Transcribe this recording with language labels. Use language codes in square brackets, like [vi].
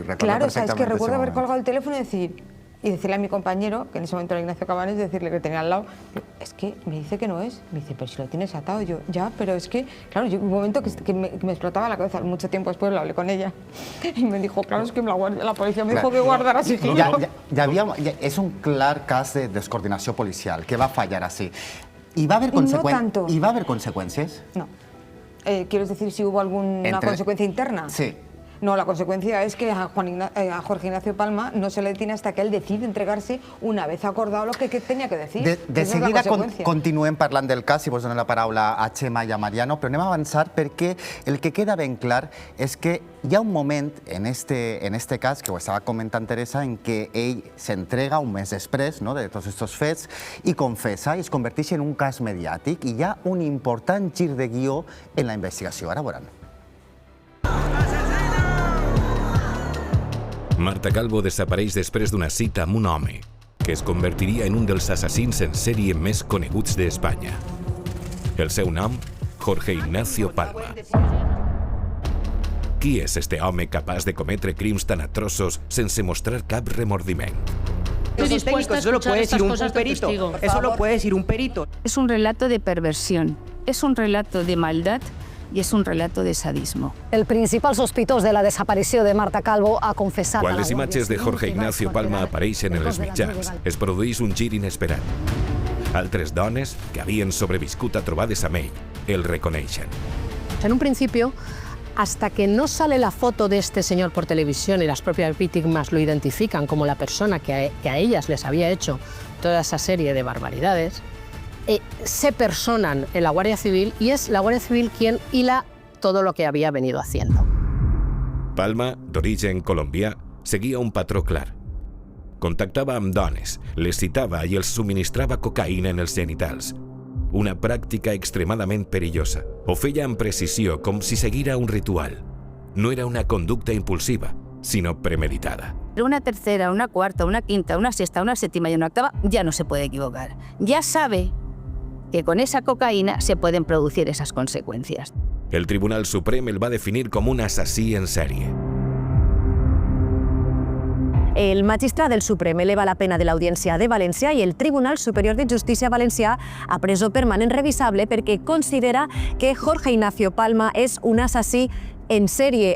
[es] claro, o sea, es que recuerdo haber colgado el teléfono y decirle a mi compañero, que en ese momento era Ignacio Cabanes, decirle que tenía al lado, es que me dice que no es, me dice, pero si lo tienes atado. Yo, ya, pero es que, claro, yo, un momento que me explotaba la cabeza, mucho tiempo después lo hablé con ella y me dijo, claro, es que la policía me dijo que guardara sigilo. [ca] És un clar cas de descoordinació policial, que va fallar així. [es] ¿Y va a haber consecuencias? No. ¿Quieres decir si hubo alguna consecuencia interna? Sí. No, la consecuencia es que a Jorge Ignacio Palma no se le detiene hasta que él decide entregarse una vez acordado lo que tenía que decir. [ca] De seguida continuem parlant del cas i vos dono la paraula a Txema i a Mariano, però anem a avançar perquè el que queda ben clar és que hi ha un moment en este cas, que ho estava comentant Teresa, en què ell s'entrega un mes després, no, de tots aquests fets i confessa i es converteix en un cas mediàtic, i hi ha un important gir de guió en la investigació. Ara veuran. Marta Calvo desapareix després d'una cita amb un home que es convertiria en un dels assassins en sèrie més coneguts d'Espanya. El seu nom, Jorge Ignacio Palma. Qui és este home capaç de cometre crims tan atroços sense mostrar cap remordiment? [es] Esos técnicos, eso lo puede decir un perito. Eso lo puede decir un perito. Es un relato de perversión, es un relato de maldad y es un relato de sadismo. [ca] El principal sospitós de la desaparició de Marta Calvo ha confessat... Quan les imatges de Jorge Ignacio Palma apareixen en els mitjans, es produeix un gir inesperat. Altres dones que havien sobreviscut a trobades amb ell el reconeixen. [es] En un principio, hasta que no sale la foto de este señor por televisión y las propias víctimas lo identifican como la persona que a ellas les había hecho toda esa serie de barbaridades, se personan en la Guardia Civil y es la Guardia Civil quien hila todo lo que había venido haciendo. [ca] Palma, d'origen colombià, seguia un patró clar. Contactava amb dones, les citava i els subministrava cocaïna en els genitals. Una pràctica extremadament perillosa. Ho feia amb precisió, com si seguira un ritual. No era una conducta impulsiva, sinó premeditada. [es] Una tercera, una cuarta, una quinta, una sexta, una séptima y una octava ya no se puede equivocar. Ya sabe que con esa cocaína se pueden producir esas consecuencias. [ca] El Tribunal Suprem el va definir com un assassí en sèrie. El magistrat del Suprem eleva la pena de l'Audiència de València i el Tribunal Superior de Justícia valencià a presó permanent revisable perquè considera que Jorge Ignacio Palma és un assassí en sèrie.